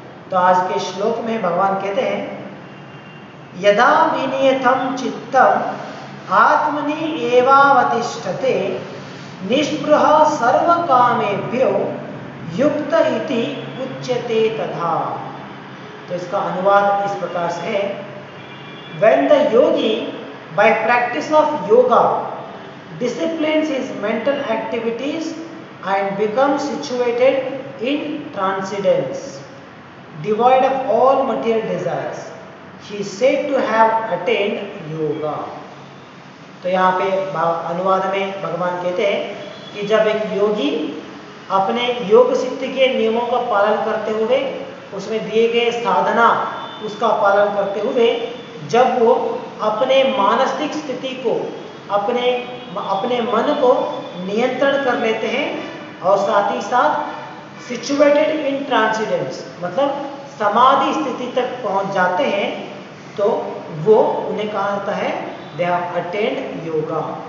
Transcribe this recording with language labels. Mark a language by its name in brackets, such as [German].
[Hindi] तो आज के श्लोक में भगवान कहते हैं [Sanskrit] यदा विनियतम चित्तम आत्मनि एवावतिष्ठते निष्पृह सर्वकामेभ्यो युक्त इति उच्यते तथा। [Hindi] तो इसका अनुवाद इस प्रकार से है, [English] when the yogi by practice of yoga disciplines his mental activities and becomes situated in transcendence, devoid of all material desires, he is said to have attained yoga। [Hindi] तो यहाँ पे अनुवाद में भगवान कहते हैं कि जब एक योगी अपने योग सिद्धि के नियमों का पालन करते हुए, उसमें दिए गए साधना उसका पालन करते हुए जब वो अपने मानसिक स्थिति को, अपने मन को नियंत्रण कर लेते हैं और साथ ही साथ [English] situated in transcendence, [Hindi] मतलब समाधि स्थिति तक पहुंच जाते हैं, तो वो उन्हें कहा जाता है [English] they have attend yoga,